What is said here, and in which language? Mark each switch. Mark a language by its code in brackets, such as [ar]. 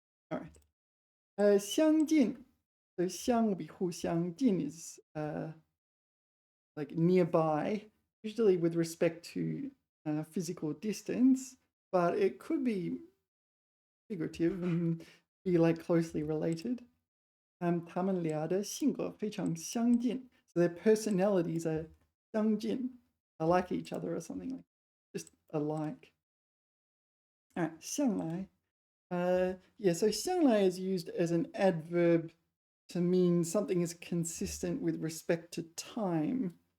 [en] All right. 相近. So 相 will be 互相, 近 is like nearby, usually with respect to physical distance, but it could be figurative and be like closely related. [zh] 他们俩的性格非常相近. [en] So their personalities are 相近, are like each other or something like just alike. All right, 向来. Yeah, so 向来 is used as an adverb to mean something is consistent with respect to time.